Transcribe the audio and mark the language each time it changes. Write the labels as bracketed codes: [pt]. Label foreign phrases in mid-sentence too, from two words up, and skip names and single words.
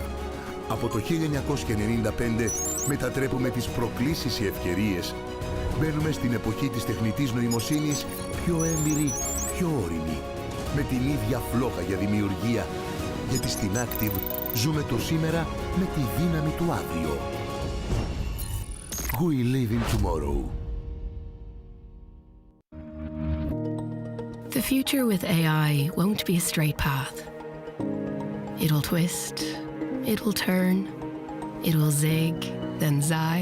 [el] Από το 1995 μετατρέπουμε τις προκλήσεις σε ευκαιρίες. Μπαίνουμε στην εποχή της τεχνητής νοημοσύνης πιο έμπειροι, πιο όριμοι. Με την ίδια φλόγα για δημιουργία. Γιατί στην Active ζούμε το σήμερα με τη δύναμη του αύριο. [en] We live in tomorrow. The future with AI won't be a straight path. It will twist, it will turn, it will zig, then zag.